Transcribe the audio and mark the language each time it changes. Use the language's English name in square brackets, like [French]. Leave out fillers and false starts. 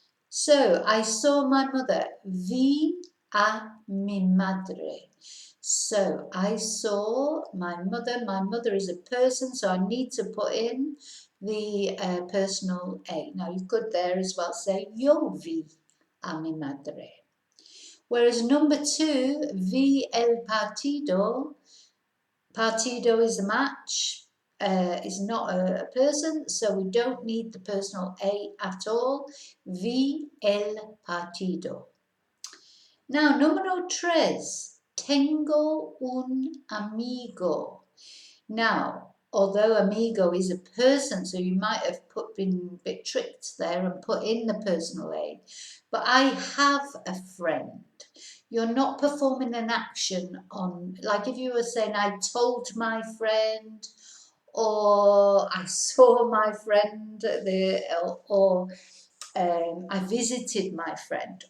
[English] So I saw my mother. [Spanish] Vi a mi madre. [English] So I saw my mother. My mother is a person, so I need to put in the personal A. Now you could there as well say [Spanish] yo vi a mi madre. [English] Whereas number 2, [Spanish] vi el partido. [English] Partido is a match. Is not a person, so we don't need the personal A at all. [Spanish] Vi el partido. Now, número 3, tengo un amigo. [English] Now, although amigo is a person, so you might have been a bit tricked there and put in the personal A, but I have a friend. You're not performing an action on, like if you were saying, I told my friend, or I saw my friend, or I visited my friend.